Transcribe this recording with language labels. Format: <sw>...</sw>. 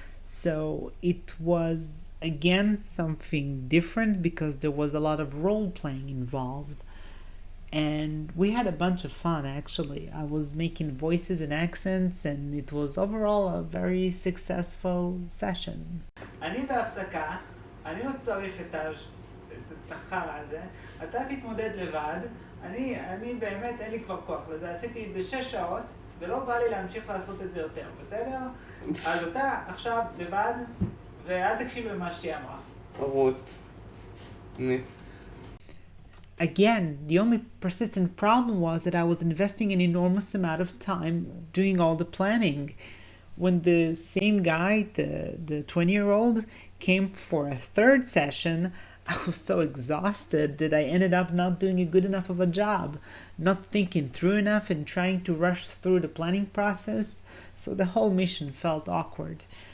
<en>So it was again something different because there was a lot of role playing involved. And we had a bunch of fun actually. I was making voices and accents and it was overall a very successful session.</en> <he>אני בהפסקה, אני לא צריך את החרא הזה, אתה תתמודד לבד, אני באמת אין לי כבר כוח לזה, עשיתי את זה 6 שעות ולא בא לי להמשיך לעשות את זה יותר, בסדר? אז אתה עכשיו לבד ואל תקשיב למה שהיא אמרה. רות.</he> <en>Again, the only persistent problem was that I was investing an enormous amount of time doing all the planning. When the same guy, the 20-year-old, came for a third session, I was so exhausted that I ended up not doing a good enough of a job, not thinking through enough and trying to rush through the planning process, so the whole mission felt awkward.</en>